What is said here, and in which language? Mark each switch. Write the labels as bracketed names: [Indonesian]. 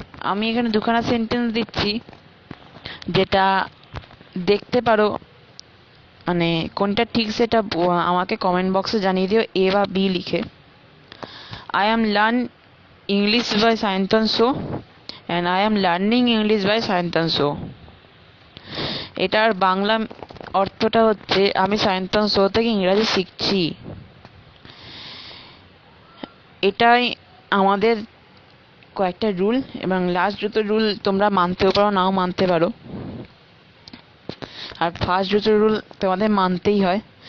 [Bangla] আমি এখানে দুখানা সেন্টেন্স দিচ্ছি, যেটা দেখতে পারো মানে কোনটা ঠিক সেটা আমাকে কমেন্ট বক্সে জানিয়ে দিও, এ বা বি লিখে। [English] I am learn English by Sayantan Show and I am learning English by Sayantan Show. [Bangla] এটার বাংলা অর্থটা হচ্ছে আমি সায়ন্তন শো থেকে ইংরাজি শিখছি। এটাই আমাদের কয়েকটা রুল, এবং লাস্ট দুটো রুল তোমরা মানতেও পারো নাও মানতে পারো, আর ফার্স্ট দুটো রুল তোমাদের মানতেই হয়।